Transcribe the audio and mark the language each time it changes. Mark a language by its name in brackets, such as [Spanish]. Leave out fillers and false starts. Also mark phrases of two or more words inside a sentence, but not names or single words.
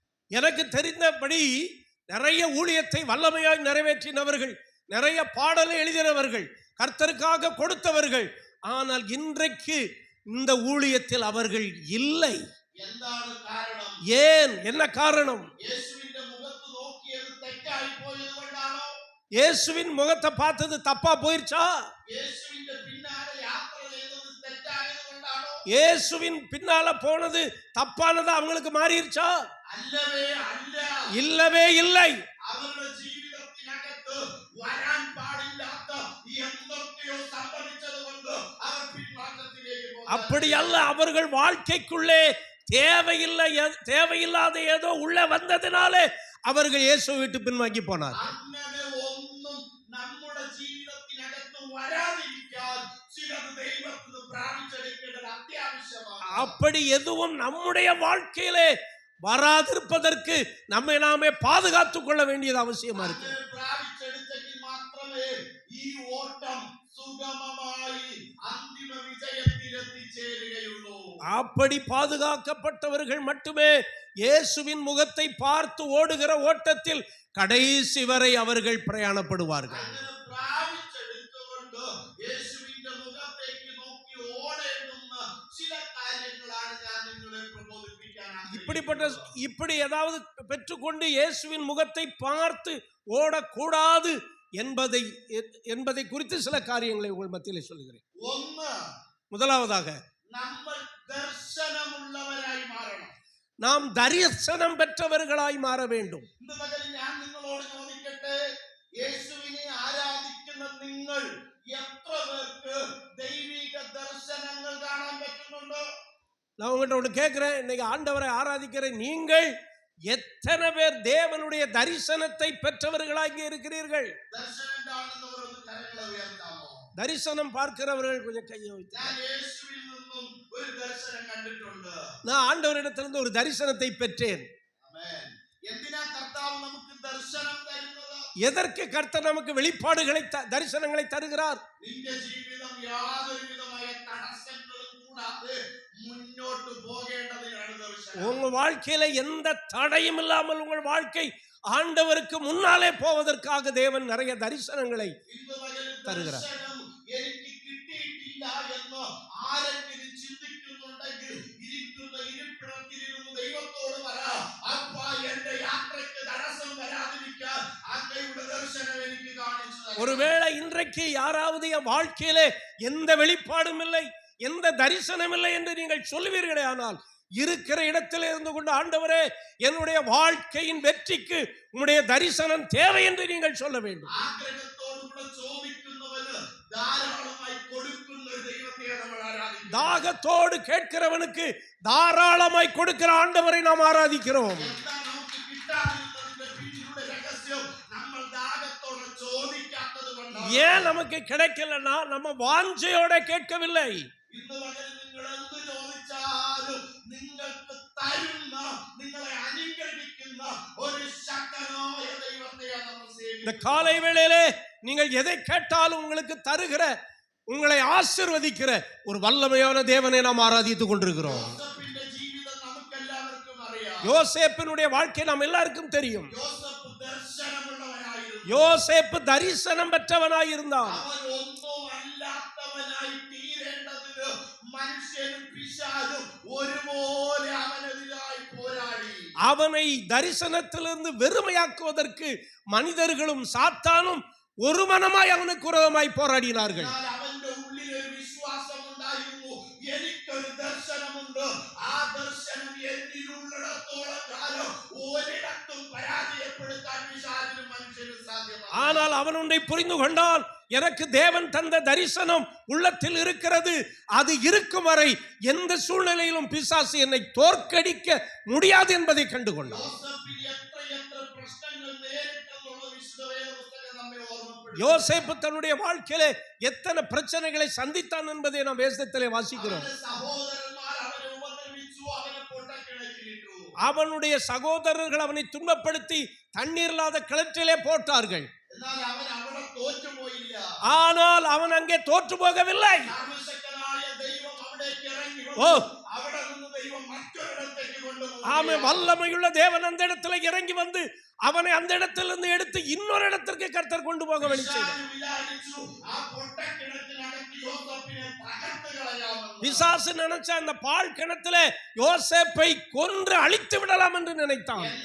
[Tamil] எனக்கு தெரிந்தபடி நிறைய ஊழியத்தை வல்லமையாய் நிறைவேற்றினவர்கள், நிறைய பாடலை எழுதினவர்கள், கர்த்தருக்காக கொடுத்தவர்கள். ஆனால் இன்றைக்கு இந்த ஊழியத்தில் அவர்கள் இல்லை. [Malayalam] എന്താണ് കാരണം? [Tamil] ஏன்? என்ன காரணம்? [Malayalam] യേശുവിന്റെ മുഖത്ത് നോക്കിയത് തെറ്റായി പോയത് കൊണ്ടാണോ? [Tamil] இயேசுவின் முகத்தை பார்த்தது தப்பா போயிருச்சா? [Malayalam] യേശുവിന്റെ പിന്നാലെ യാത്ര ചെയ്തത് തെറ്റായത് കൊണ്ടാണോ? [Tamil] இயேசுவின் பின்னால போனது தப்பானதா அவங்களுக்கு மாறிடுச்சா? [Malayalam] അല്ലവേ അല്ല. [Tamil] இல்லவே இல்லை. [Malayalam] അവരുടെ ജീവിതത്തിനകത്ത് വരാൻ പാടില്ലാത്ത എന്തൊക്കെയോ സംഭവിച്ചത് കൊണ്ട് അവർ പിന്മാറ്റത്തിലേക്ക് പോയി. [Tamil] அப்படி அல்ல, அவர்கள் வாழ்க்கைக்குள்ளே தேவையில்லாத ஏதோ உள்ள வந்ததினாலே அவர்கள் இயேசுவை விட்டு பின்வாங்கி போனார். [Malayalam] അങ്ങനെ ഒന്നും നമ്മുടെ ജീവിതത്തിനകത്ത് വരാതിരിക്കാൻ ചിലത് ദൈവത്തിന് പ്രാപിച്ചെടുക്കേണ്ടത് അത്യാവശ്യമാണ്. [Tamil] அப்படி எதுவும் நம்முடைய வாழ்க்கையிலே வராதிருப்பதற்கு நம்மை நாமே பாதுகாத்துக் கொள்ள வேண்டியது அவசியமா இருக்கு. [Malayalam] അങ്ങനെ പ്രാപിച്ചെടുത്തെങ്കിൽ മാത്രമേ ഈ ഓട്ടം സുഗമമായി അന്തിമ വിജയത്തിൽ എത്തിച്ചേരുകയുള്ളൂ. [Tamil] அப்படி பாதுகாக்கப்பட்டவர்கள் மட்டுமே இயேசுவின் முகத்தை பார்த்து ஓடுகிற ஓட்டத்தில் கடைசி வரை அவர்கள் பிரயாணப்படுவார்கள். [Malayalam] അങ്ങനെ പ്രാപിച്ചെടുത്തുകൊണ്ട് യേശുവിന്റെ മുഖത്തേക്ക് നോക്കി ഓടേണ്ടുന്ന ചില കാര്യങ്ങളാണ് ഞാൻ നിങ്ങളെ പ്രബോധിപ്പിക്കാൻ [Tamil] இப்படி ஏதாவது பெற்றுக்கொண்டு இயேசுவின் முகத்தை பார்த்து ஓடக்கூடாது என்பதை குறித்து சில காரியங்களை உங்கள் மத்தியிலே சொல்லுகிறேன். [Malayalam] ഒന്ന്, [Tamil] முதலாவதாக [Malayalam] നമ്മൾ ദർശനമുള്ളവരായി മാറണം. [Tamil] நாம் தரிசனம் பெற்றவர்களாய் மாற வேண்டும். [Malayalam] ഇന്ന് പകൽ ഞാൻ നിങ്ങളോട് ചോദിക്കട്ടെ, യേശുവിനെ ആരാധിക്കുന്ന നിങ്ങൾ എത്ര പേർക്ക് ദൈവിക ദർശനങ്ങൾ കാണാൻ പറ്റുന്നുണ്ടോ? [Tamil] நான் உங்கள்கிட்ட ஒன்று கேட்கிறேன், இன்னைக்கு ஆண்டவரை ஆராதிக்கிற நீங்கள் எத்தனை பேர் தேவனுடைய தரிசனத்தை பெற்றவர்களாக இருக்கிறீர்கள்? [Malayalam] ദർശനം കാണുന്നവർ ഒന്ന് കരങ്ങൾ ഉയർത്താമോ? [Tamil] தரிசனம் பார்க்கிறவர்கள் கொஞ்சம் கையை வைத்து. [Malayalam] ഞാൻ യേശുവിൽ നിന്നും ഒരു ദർശനം കണ്ടിട്ടുണ്ട്. [Tamil] நான் ஆண்டவரிடத்திலிருந்து ஒரு தரிசனத்தை பெற்றேன். [Malayalam] ആമേൻ. എന്തിനാ കർത്താവ് നമുക്ക് ദർശനം തരുന്നത്? [Tamil] எதற்கு கர்த்தர் நமக்கு வெளிப்பாடுகளை தரிசனங்களை தருகிறார்? [Malayalam] നിന്റെ ജീവിതം യാതൊരു വിധമായ തടസ്സങ്ങളും കൂടാതെ മുന്നോട്ട് പോകേണ്ടതിനാണ് ദർശനം. [Tamil] உங்க வாழ்க்கையில எந்த தடையும் இல்லாமல் உங்கள் வாழ்க்கை ஆண்டவருக்கு முன்னாலே போவதற்காக தேவன் நிறைய தரிசனங்களை [Malayalam] ഇന്ന് പകൽ [Tamil] തരുகிறார். [Malayalam] ദർശനം എനിക്ക് കിട്ടിയിട്ടില്ല എന്ന് ആരെങ്കിലും ചിന്തിക്കുന്നുണ്ടെങ്കിൽ ഇരിക്കുന്ന ഇരിപ്പിടത്തിലിരുന്ന് ദൈവത്തോട് പറ, അപ്പാ എന്റെ യാത്രയ്ക്ക് തടസ്സം വരാതിരിക്കാൻ അങ്ങയുടെ ദർശനം എനിക്ക് കാണിച്ചു തരണം. [Tamil] ஒருவேளை இன்றைக்கு யாராவது என் வாழ்க்கையிலே எந்த வெளிப்பாடும் இல்லை, எந்த தரிசனம் இல்லை என்று நீங்கள் சொல்லுவீர்களே, ஆனால் இருக்கிற இடத்தில் இருந்து கொண்டு ஆண்டவரே என்னுடைய வாழ்க்கையின் வெற்றிக்கு உம்முடைய தரிசனம் தேவை என்று நீங்கள் சொல்ல வேண்டும். [Malayalam] ആഗ്രഹത്തോടുകൂടെ ചോദിക്കുന്നവന് ധാരാളമായി കൊടുക്കുന്ന ഒരു ദൈവത്തെ നമ്മൾ ആരാധിക്കുന്നു. [Tamil] தாகத்தோடு கேட்கிறவனுக்கு தாராளமாய் கொடுக்கிற ஆண்டவரை நாம் ஆராதிக்கிறோம். [Malayalam] എന്താ നമുക്ക് കിട്ടാതിരുന്നതിന്റെ പിന്നിലുള്ള രഹസ്യം? നമ്മൾ ദാഹത്തോടെ ചോദിക്കാത്തത് കൊണ്ടാണ്. [Tamil] ஏன் நமக்கு கிடைக்கலன்னா நம்ம வாஞ்சையோட கேட்கவில்லை. [Malayalam] ഇന്ന് പകൽ നിങ്ങൾ എന്ത് ചോദിച്ചാലും നിങ്ങൾക്ക് തരുന്ന, നിങ്ങളെ അനുഗ്രഹിക്കുന്ന ഒരു ശക്തനായ ദൈവത്തെയാണ് നമ്മൾ സേവിക്കുന്നത്. [Tamil] இந்த காலை வேளையிலே நீங்கள் எதை கேட்டாலும் உங்களுக்கு தருகிற, உங்களை ஆசீர்வதிக்கிற ஒரு வல்லமையான தேவனை நாம் ஆராதித்துக் கொண்டிருக்கிறோம். [Malayalam] യോസേപ്പിന്റെ ജീവിതം നമുക്കെല്ലാവർക്കും അറിയാം. [Tamil] யோசேப்பினுடைய வாழ்க்கை நாம் எல்லாருக்கும் தெரியும். [Malayalam] യോസേപ്പ് ദർശനമുള്ളവനായിരുന്നു. [Tamil] யோசேப்பு தரிசனம் பெற்றவனாய் இருந்தான். [Malayalam] അവൻ ഒന്നും അല്ലാത്തവനായി തീരേണ്ടതിന് മനുഷ്യനും പിശാചും ഒരുപോലെ അവനെതിരായി പോരാടി. [Tamil] அவனை தரிசனத்திலிருந்து வெறுமையாக்குவதற்கு மனிதர்களும் சாத்தானும் ஒரு மனமாய் அவனுக்கு விரோதமாய் போராடினார்கள். [Malayalam] എന്നാൽ അവന്റെ ഉള്ളിൽ ഒരു വിശ്വാസം ഉണ്ടായിരുന്നു, എനിക്കൊരു ദർശനമുണ്ട്, ആ ദർശനം എന്നിലുള്ളിടത്തോളം കാലം ഒരിടത്തും പരാജയപ്പെടുത്താൻ പിശാചിനും മനുഷ്യനും സാധ്യമല്ല. [Tamil] ஆனால் அவன் ஒன்றை புரிந்து கொண்டான், எனக்கு தேவன் தந்த தரிசனம் உள்ளத்தில் இருக்கிறது, அது இருக்கும் வரை எந்த சூழ்நிலையிலும் பிசாசு என்னை தோற்கடிக்க முடியாது என்பதை கண்டுகொண்டான். [Malayalam] യോസേപ്പിന് എത്ര പ്രശ്നങ്ങൾ നേരിട്ടെന്നുള്ള വിശുദ്ധ വേദപുസ്തകം നമ്മെ ഓർമ്മപ്പെടുത്തുന്നു. [Tamil] யோசேப்பு தன்னுடைய வாழ்க்கையிலே எத்தனை பிரச்சனைகளை சந்தித்தான் என்பதை நாம் வேதத்திலே வாசிக்கிறோம். [Malayalam] അവന്റെ സഹോദരന്മാർ അവനെ ഉപദ്രവിച്ചു, അവനെ പൊട്ടക്കിണറ്റിലിട്ടു. [Tamil] அவனுடைய சகோதரர்கள் அவனை துன்பப்படுத்தி தண்ணீர் இல்லாத கிணற்றிலே போட்டார்கள். [Malayalam] എന്നാൽ അവൻ അവിടെ തോറ്റുപോയില്ല. [Tamil] ஆனால் அவன் அங்கே தோற்று போகவில்லை. [Malayalam] സർവ്വശക്തനായ ദൈവം അവിടേക്ക് ഇറങ്ങി ഓ. അവിടെ നിന്ന് ദൈവം മറ്റൊരിടത്തേക്ക് കൊണ്ടുപോയി. [Tamil] ஆமே, வல்லமையுள்ள தேவன் அந்த இடத்துல இறங்கி வந்து அவனை அந்த இடத்திலிருந்து எடுத்து இன்னொரு இடத்திற்கு கர்த்தர் கொண்டு போக வழி செய்தார். பிசாசு நினைச்ச அந்த பால் கிணத்துல யோசேப்பை கொன்று அழித்து விடலாம் என்று நினைத்தான்.